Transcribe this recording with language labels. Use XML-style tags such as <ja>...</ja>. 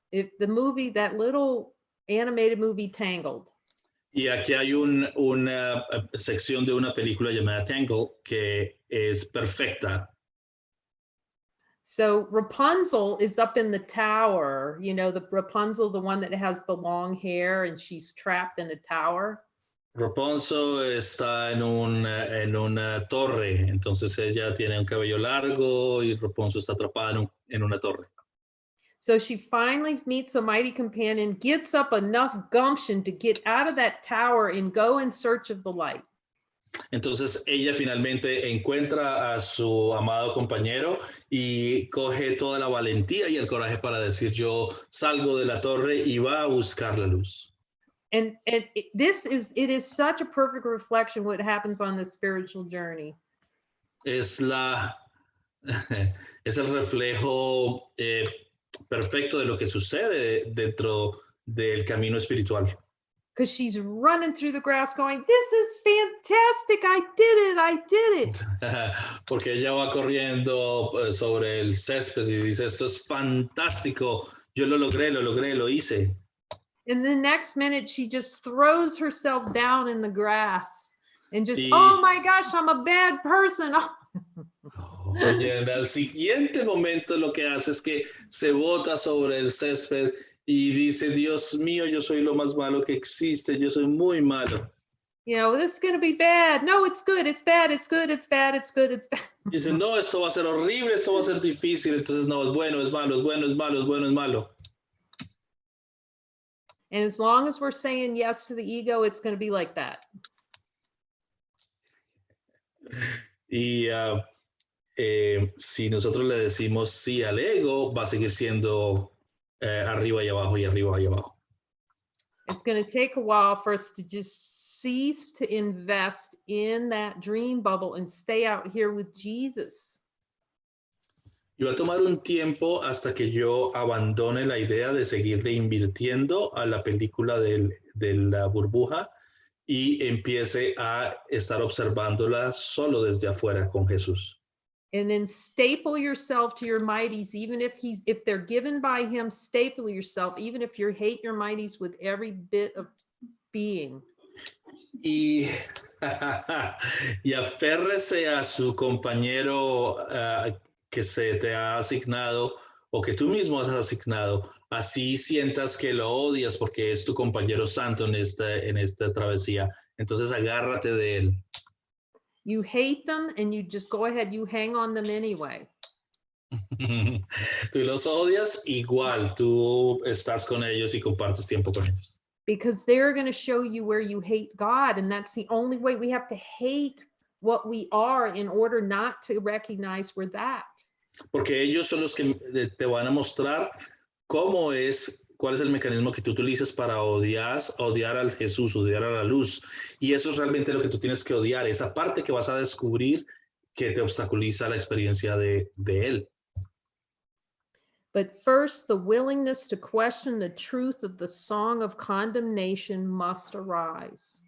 <en>If the movie, that little animated movie Tangled.</en> <es>Y aquí hay una sección de una película llamada Tangle que es perfecta.</es> <en>So Rapunzel is up in the tower, you know, the Rapunzel, the one that has the long hair and she's trapped in a tower.</en> <es>Rapunzel está en una torre, entonces ella tiene un cabello largo y Rapunzel está atrapada en una torre.</es> <en>So she finally meets a mighty companion, gets up enough gumption to get out of that tower and go in search of the light.</en> <es>Entonces ella finalmente encuentra a su amado compañero y coge toda la valentía y el coraje para decir, yo salgo de la torre y va a buscar la luz.</es> <en>And it is such a perfect reflection of what happens on the spiritual journey.</en> <es>Es el reflejo perfecto de lo que sucede dentro del camino espiritual.</es> <en>Because she's running through the grass going, this is fantastic, I did it.</en> <es>Porque ella va corriendo sobre el césped y dice, esto es fantástico, yo lo logré, lo hice.</es> <en>And the next minute she just throws herself down in the grass and just, oh my gosh, I'm a bad person.</en> <es>Oye, en el siguiente momento lo que hace es que se bota sobre el césped y dice, Dios mío, yo soy lo más malo que existe, yo soy muy malo.</es> <en>You know, this is going to be bad. No, it's good, it's bad, it's good, it's bad, it's good, it's bad.</en> <es>Dice, no, esto va a ser horrible, esto va a ser difícil, entonces no, es bueno, es malo, es bueno, es malo, es bueno, es malo.</es> <en>And as long as we're saying yes to the ego, it's going to be like that.</en> <es>Y si nosotros le decimos sí al ego, va a seguir siendo arriba y abajo y arriba y abajo.</es> <en>It's going to take a while for us to just cease to invest in that dream bubble and stay out here with Jesus.</en> <es>Y va a tomar un tiempo hasta que yo abandone la idea de seguirle invirtiendo a la película de la burbuja y empiece a estar observándola solo desde afuera con Jesús.</es> <en>And then staple yourself to your mighties, even if they're given by him, staple yourself, even if you hate your mighties with every bit of being.</en> <es>Y aférrese a su compañero que se te ha asignado o que tú mismo has asignado, así sientas que lo odias porque es tu compañero santo en esta travesía. Entonces agárrate de él.</es> <en>You hate them and you just go ahead, you hang on them anyway.</en> <es>Tú los odias, igual tú estás con ellos y compartes tiempo con ellos.</es> <en>Because they're going to show you where you hate God, and that's the only way. We have to hate what we are in order not to recognize we're that.</en> <es>Porque ellos son los que te van a mostrar cuál es el mecanismo que tú utilizas para odiar al Jesús, odiar a la luz. Y eso es realmente lo que tú tienes que odiar, esa parte que vas a descubrir que te obstaculiza la experiencia de él.</es> <en>But first, the willingness to question the truth of the song of condemnation must arise.</en>